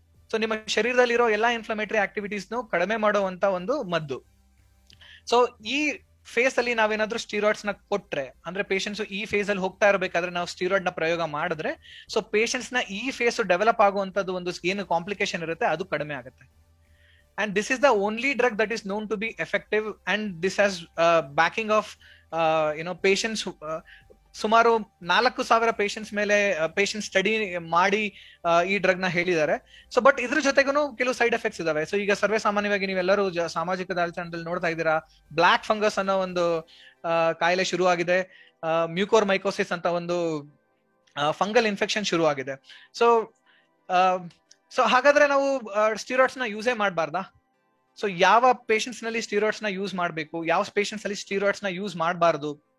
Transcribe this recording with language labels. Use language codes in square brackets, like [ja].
[kn] So ನಿಮ್ಮ ಶರೀರದಲ್ಲಿರೋ ಎಲ್ಲಾ inflammatory activities ಕಡಿಮೆ ಮಾಡುವಂತ ಒಂದು ಮದ್ದು. ಸೊ ಈ ಫೇಸ್ ಅಲ್ಲಿ ನಾವೇನಾದ್ರೂ ಸ್ಟೀರಾಯ್ಡ್ಸ್ ನ ಕೊಟ್ರೆ, ಅಂದ್ರೆ ಪೇಷಂಟ್ಸ್ ಈ ಫೇಸ್ ಅಲ್ಲಿ ಹೋಗ್ತಾ ಇರಬೇಕಾದ್ರೆ ನಾವು ಸ್ಟೀರಾಯ್ಡ್ ನ ಪ್ರಯೋಗ ಮಾಡಿದ್ರೆ, ಸೊ ಪೇಷಂಟ್ಸ್ ನ ಈ ಫೇಸ್ ಡೆವಲಪ್ ಆಗುವಂತದ್ದು ಒಂದು ಏನು ಕಾಂಪ್ಲಿಕೇಶನ್ ಇರುತ್ತೆ ಅದು ಕಡಿಮೆ ಆಗುತ್ತೆ. [en] And this is the only drug that is known to be effective, and this has backing of patients [kn] ಸುಮಾರು 4,000 ಪೇಷಂಟ್ಸ್ ಮೇಲೆ ಪೇಷಂಟ್ ಸ್ಟಡಿ ಮಾಡಿ ಈ ಡ್ರಗ್ ನ ಹೇಳಿದ್ದಾರೆ. ಸೊ ಬಟ್ ಇದ್ರ ಜೊತೆಗೂ ಕೆಲವು ಸೈಡ್ ಎಫೆಕ್ಟ್ಸ್ ಇದಾವೆ. ಸೊ ಈಗ ಸರ್ವೇ ಸಾಮಾನ್ಯವಾಗಿ ನೀವೆಲ್ಲರೂ ಸಾಮಾಜಿಕ ಜಾಲತಾಣದಲ್ಲಿ ನೋಡ್ತಾ ಇದ್ದೀರಾ, ಬ್ಲಾಕ್ ಫಂಗಸ್ ಅನ್ನೋ ಒಂದು ಕಾಯಿಲೆ ಶುರು ಆಗಿದೆ, ಮ್ಯೂಕೋರ್ ಮೈಕೋಸಿಸ್ ಅಂತ ಒಂದು ಫಂಗಲ್ ಇನ್ಫೆಕ್ಷನ್ ಶುರು ಆಗಿದೆ. ಸೊ ಹಾಗಾದ್ರೆ ನಾವು ಸ್ಟೀರಾಯ್ಡ್ಸ್ ನ ಯೂಸೇ ಮಾಡಬಾರ್ದಾ? ಸೊ ಯಾವ ಪೇಷಂಟ್ಸ್ ನಲ್ಲಿ ಸ್ಟೀರಾಯ್ಡ್ಸ್ ನ ಯೂಸ್ ಮಾಡಬೇಕು, ಯಾವ ಪೇಷಂಟ್ಸ್ ಅಲ್ಲಿ ಸ್ಟೀರಾಯ್ಡ್ಸ್ ನ ಯೂಸ್ ಮಾಡಬಾರ್ದು?